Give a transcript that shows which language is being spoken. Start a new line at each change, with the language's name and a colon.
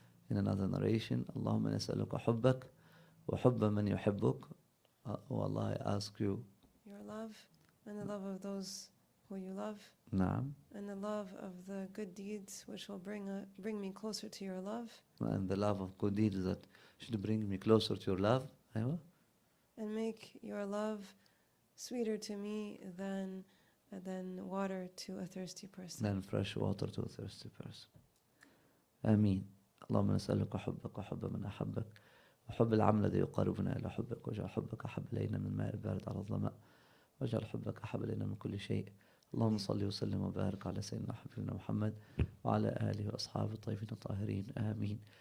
English: in another narration,
Arabic: اللهم نسألك حبك وحب من يحبك.
English: Oh Allah, I ask you. Your love and the love of those who you love,
Arabic: نعم.
English: and the love of the good deeds which will bring me closer to your love, And the love of good deeds that should bring me closer to your love.
Arabic: أيوة.
English: and make your love sweeter to me than water to a thirsty person. Than fresh water to a thirsty person.
Arabic: آمين. اللهم نسألك حبك وحب من أحبك وحب العمل الذي يقربنا إلى حبك، واجعل حبك أحب إلينا من الماء البارد على الظمأ، واجعل حبك أحب إلينا من كل شيء. اللهم صل وسلم وبارك على سيدنا حبيبنا محمد وعلى آله وأصحابه الطيبين الطاهرين. آمين.